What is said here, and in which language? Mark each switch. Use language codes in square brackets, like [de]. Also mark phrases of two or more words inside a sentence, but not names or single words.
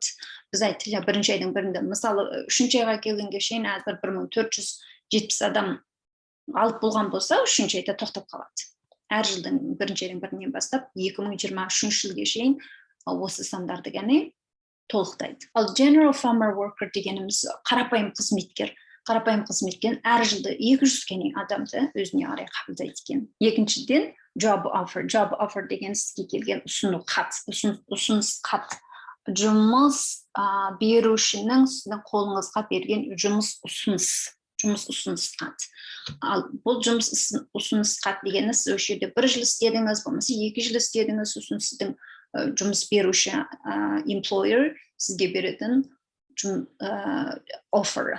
[kk] Біз айтылы бірінші айдың бірінде, мысалы, үшінші айға келгенге шейін әзір 1470 адам алып болған болса, үшінші айда тоқтап қалады. Әр жылдың бірінші айдың бірінен бастап 2023 жылға шейін осы сандарды ғана толықтайды. Ал [en] general farmer worker [kk] дегеніміз қарапайым қызметкер. Қарапайым қызметкен әр жылда 200 кене адамды өзіне қарай қабылдайды екен. Екіншіден [en] job offer [kk] деген сізге келген ұсыныс хат. Жұмыс берушінің сіздің қолыңызға берген жұмыс ұсыныс хат. Ал бұл жұмыс ұсыныс хат дегені сіз осы жерде 1 жыл істедіңіз, болмаса 2 жыл істедіңіз, сосын сіздің жұмыс беруші employer сізге беретін offer.